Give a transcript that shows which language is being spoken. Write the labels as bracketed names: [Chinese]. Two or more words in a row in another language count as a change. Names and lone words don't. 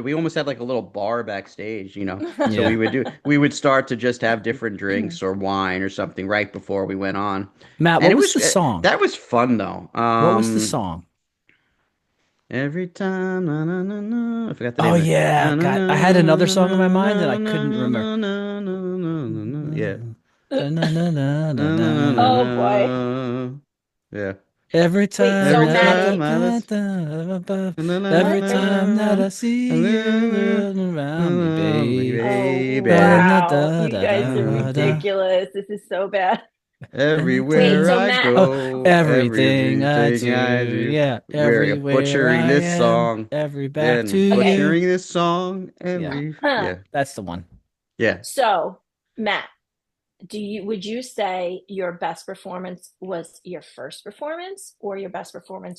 [English] We almost had like a little bar backstage. So Yeah. we would start to just have different drinks or wine or something right before we went on. Matt, And what it was was the song? that was fun though. What was the song? Every time, na, na, na, na, I forgot the Oh name of it. yeah, Na, na, God, I had na, another na, song in my na, mind that I na, couldn't na, remember. na, na, na, na, na, yeah. Na, Na, na, na, na, Oh boy. na. Yeah. every Wait, time so Every that Maddie, time I listen. Na, na, every what? na, time that na, I see you na, around me, na, babe. Oh baby. wow. You guys are ridiculous. This is so bad. Wait, Everywhere so I Matt, Oh, go, everything I everything I do, do, yeah, we're everywhere butchering I this am, song, every back to then okay. you. butchering this song Yeah, Huh. yeah, that's the one. yeah. So, Matt, would you say your best performance was your first performance or your best performance